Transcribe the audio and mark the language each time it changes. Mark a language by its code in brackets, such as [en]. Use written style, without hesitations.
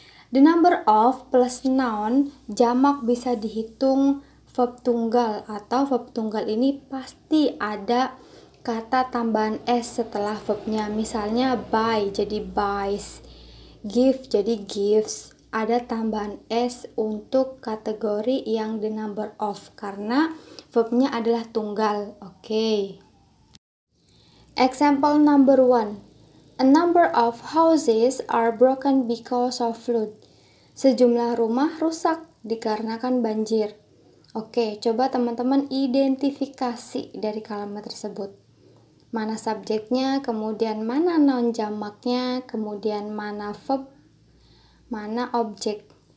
[id] The number of plus noun jamak bisa dihitung verb tunggal atau verb tunggal ini pasti ada kata tambahan s setelah verbnya. Misalnya buy jadi buys, give jadi gives. Ada tambahan s untuk kategori yang the number of karena verbnya adalah tunggal. [en] Okay. Example number 1. A number of houses are broken because of flood. [id] Sejumlah rumah rusak dikarenakan banjir. Oke, coba teman-teman identifikasi dari kalimat tersebut. Mana subjeknya, kemudian mana noun jamaknya, kemudian mana verb, mana objek.